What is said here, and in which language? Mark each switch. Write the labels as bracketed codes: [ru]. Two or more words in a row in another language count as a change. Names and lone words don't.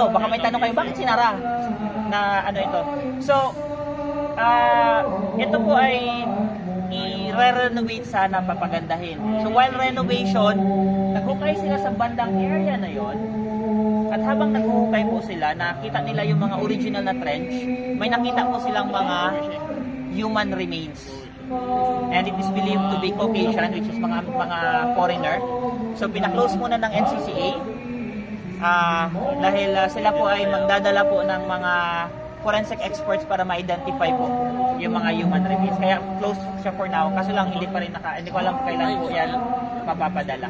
[tl] Baka may tanong kayo, bakit sinara na ito? So ito po ay i-renovate sana, papagandahin. So [en] while renovation, [tl] naghukay sila sa bandang area na yon. At habang naghukay po sila, nakita nila yung mga original na trench, may nakita po silang mga [en] human remains. And it is believed to be Caucasian, which is mga foreigner. [tl] So pinaklose muna ng NCCA dahil sila po ay magdadala po ng mga [en] forensic experts [tl] para ma-identify po yung mga [en] human remains. [tl] Kaya close siya [en] for now. [tl] Kaso lang hindi ko alam kailan po yan mapapadala.